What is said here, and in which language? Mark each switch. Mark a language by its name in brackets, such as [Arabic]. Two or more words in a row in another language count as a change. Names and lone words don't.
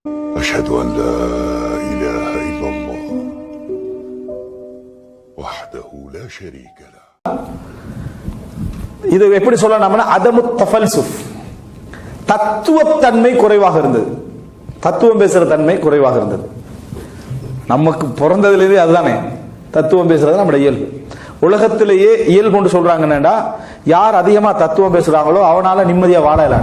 [Arabic] أشهد أن لا إله إلا الله وحده لا شريك له. [Tamil] இது எப்படி சொல்லலாம்னா [Arabic] عدم التفلسف, [Tamil] தத்துவத்தன்மை குறைவாக இருந்தது. தத்துவம் பேசுற தன்மை குறைவாக இருந்தது. நமக்கு பிறந்ததுலேயே அதுதானே, தத்துவம் பேசுறது நம்முடைய இயல்பு. உலகத்திலேயே இயல்பு கொண்டு சொல்றாங்கன்னா, யார் அதிகமா தத்துவம் பேசுறாங்களோ அவனால நிம்மதியா வாழலாம்.